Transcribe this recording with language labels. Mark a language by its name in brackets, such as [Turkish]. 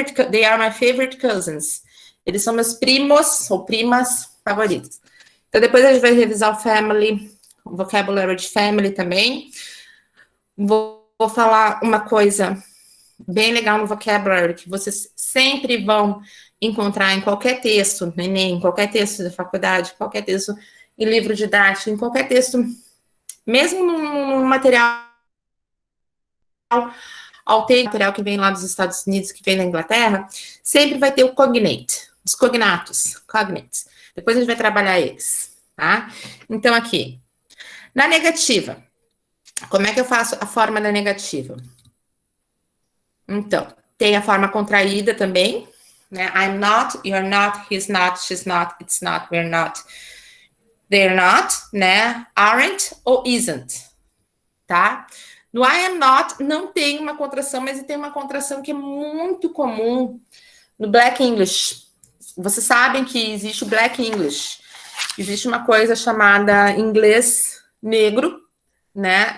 [English] They are my favorite cousins. [Portuguese] Eles são meus primos ou primas favoritos. Então, depois a gente vai revisar o family, o vocabulário de family também. Vou falar uma coisa bem legal no vocabulário, que vocês sempre vão encontrar em qualquer texto, no Enem, em qualquer texto da faculdade, qualquer texto em livro didático, em qualquer texto, mesmo no material material que vem lá dos Estados Unidos, que vem da Inglaterra, sempre vai ter o cognate, os cognatos, cognates. Depois a gente vai trabalhar eles, tá? Então, aqui, na negativa, Como é que eu faço a forma da negativa? Então, tem a forma contraída também, né? [English] I'm not, you're not, he's not, she's not, it's not, we're not, they're not, né? Aren't ou isn't, tá? [Portuguese] No [English] I am not [Portuguese] não tem uma contração, mas tem uma contração que é muito comum no Black English. Vocês sabem que existe o Black English. Existe uma coisa chamada inglês negro, né?